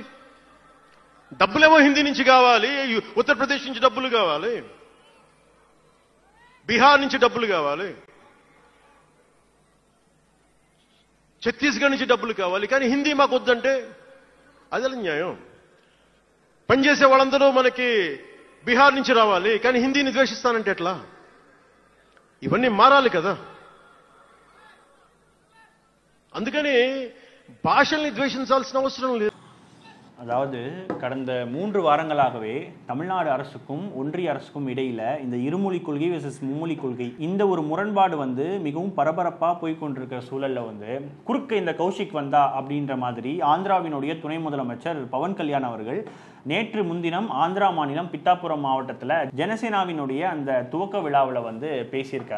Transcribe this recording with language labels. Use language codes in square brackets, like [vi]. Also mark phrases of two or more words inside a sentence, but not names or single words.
[te] డబ్బులేమో హిందీ నుంచి కావాలి, ఉత్తరప్రదేశ్ నుంచి డబ్బులు కావాలి, బీహార్ నుంచి డబ్బులు కావాలి, ఛత్తీస్గఢ్ నుంచి డబ్బులు కావాలి, కానీ హిందీ మాకు వద్దంటే అదే న్యాయం. పనిచేసే వాళ్ళందరూ మనకి బీహార్ నుంచి రావాలి, కానీ హిందీని ద్వేషిస్తానంటే ఎట్లా? ఇవన్నీ మారాలి కదా. అందుకని భాషల్ని ద్వేషించాల్సిన అవసరం లేదు. [ta] அதாவது கடந்த 3 வாரங்களாகவே தமிழ்நாடு அரசுக்கும் ஒன்றிய அரசுக்கும் இடையில இந்த இருமொழி கொள்கை வெர்சஸ் மும்மொழி கொள்கை இந்த ஒரு முரண்பாடு மிகவும் பரபரப்பா போய்கொண்டிருக்கிற சூழல்ல குறுக்க இந்த கௌஷிக் வந்தா அப்படின்ற மாதிரி ஆந்திராவினுடைய துணை முதலமைச்சர் பவன் கல்யாண் அவர்கள் நேற்று முன்தினம் ஆந்திரா மாநிலம் பித்தாபுரம் மாவட்டத்தில் ஜனசேனாவினுடைய அந்த துவக்க விழாவில் பேசியிருக்காரு.